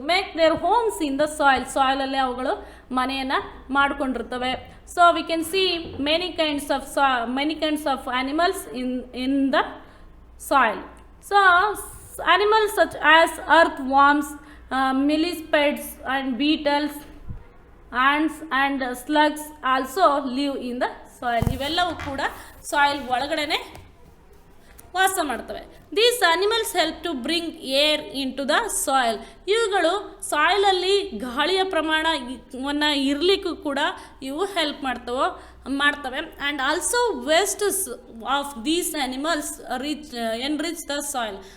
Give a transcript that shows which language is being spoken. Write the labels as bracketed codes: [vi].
[en] make their homes in the ಸಾಯಿಲಲ್ಲೇ [kn] ಅವುಗಳು ಮನೆಯನ್ನು ಮಾಡಿಕೊಂಡಿರ್ತವೆ. [en] So we can see many kinds of animals in the soil. So animals such as earthworms, millipedes and beetles, ants and slugs also live in the soil. [kn] ಇವೆಲ್ಲವೂ ಕೂಡ soil ಒಳಗಡೆನೆ ವಾಸ ಮಾಡ್ತವೆ. [en] These animals help to bring air into the soil. [kn] ಇವುಗಳು ಸಾಯಿಲಲ್ಲಿ ಗಾಳಿಯ ಪ್ರಮಾಣವನ್ನು ಇರಲಿಕ್ಕೂ ಕೂಡ ಇವು ಹೆಲ್ಪ್ ಮಾಡ್ತವೆ. [en] And also wastes of these animals enrich the soil.